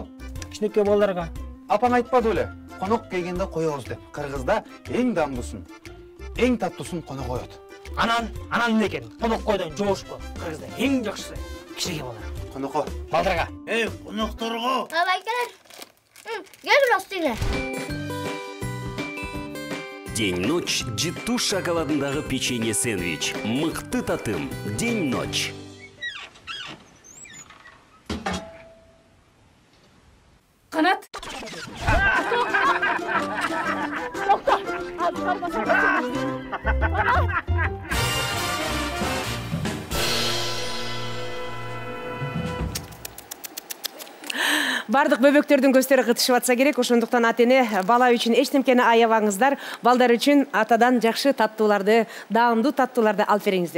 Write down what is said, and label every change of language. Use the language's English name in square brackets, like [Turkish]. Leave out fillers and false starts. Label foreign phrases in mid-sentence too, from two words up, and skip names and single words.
[Kyrgyz] Кичинекей балдарга. Апаң айтпады беле? Конок келгенде коебуз деп. Кыргызда эң дамдуусун, эң таттуусун конок коет. Анан эмне экен? Конок койдон жоошпу. Кыргызда эң жакшысы кичинекей балдар. Конокко. Балдарга. Конокторго. Байкелер. [Turkish] Gel biraz dinle. [Kyrgyz] День-ночь Житу шоколадындагы печенье сэндвич. Мыкты татым. День-ночь. Kanat. Бардык бөбөктөрдүн көздөрү кытышып атса керек, ошондуктан ата-эне бала үчүн эч немкени аябаңыздар, балдар үчүн атадан жакшы таттууларды, даамдуу таттууларды алып бериңиздер.